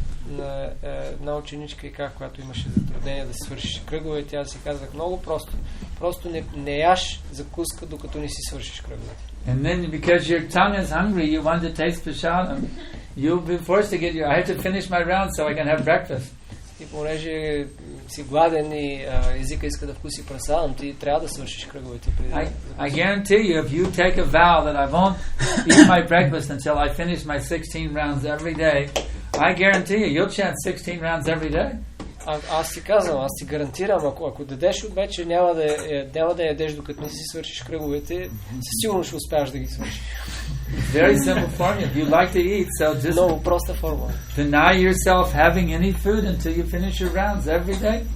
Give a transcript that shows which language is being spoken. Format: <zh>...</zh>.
<bg>На една ученичка и когато имаше затруднение да свършиш кръгове, тя си казах много просто. Просто не яш закуска, докато не си свършиш кръговете.</bg> <en>And then because your tongue is hungry, you want to taste prasadam. You'll be forced to I have to finish my round so I can have breakfast.</en> <bg>И понеже си гладен и езика иска да вкуси прасадам, ти трябва да свършиш кръговете преди.</bg> <en>I guarantee you, if you take a vow that I won't eat my breakfast until I finish my 16 rounds every day, I guarantee you, you'll chant 16 rounds every day.</en> <bg>Аз ти казвам, аз ти гарантирам, ако дадеш от вече, няма да ядеш докато не си свършиш кръговете, със сигурно ще успяваш да ги свършиш.</bg> <en>Very simple formula. If you like to eat, so just</en> <bg>много проста формула.</bg> <en>Deny yourself having any food until you finish your rounds every day.</en>